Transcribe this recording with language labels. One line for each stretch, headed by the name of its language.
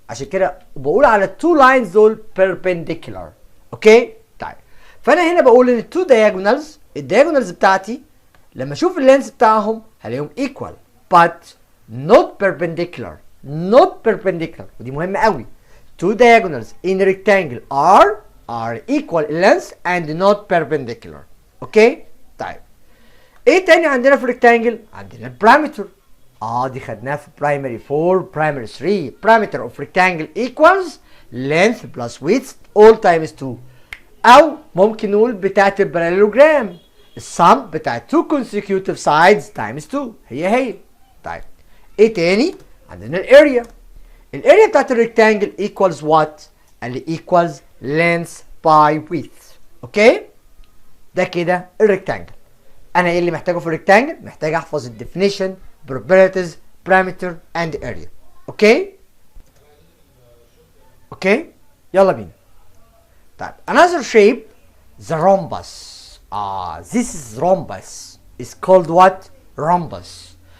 Arabic: عشان كده بقول على التو لاينز دول perpendicular. اوكي؟ طيب فانا هنا بقول ان التو diagonals الدياجونالز بتاعتي لما اشوف اللينس بتاعهم هلاقيهم
English: equal but not perpendicular.
Arabic: ودي مهمه قوي.
English: two diagonals in a rectangle are equal in length and not perpendicular.
Arabic: اوكي؟ طيب ايه تاني عندنا في الريكتانجل؟ عندنا البارامتر. دي خدناها في برايمري 4 برايمري 3.
English: parameter of rectangle equals length plus width all times 2.
Arabic: او ممكن نقول بتاعت الباراليلوجرام السم بتاعت
English: two consecutive sides times 2
Arabic: هي. طيب ايه تاني؟ عندنا الاريا. الاريا بتاعت الريكتانجل equals what؟ قال لي
English: equals length by width.
Arabic: اوكي؟ ده كده الريكتانجل. انا ايه اللي محتاجه في الريكتانجل؟ محتاج احفظ الديفينيشن
English: properties parameter and area.
Arabic: اوكي؟ يلا بينا.
English: طيب another shape the rhombus. This is rhombus. It's called what? Rhombus.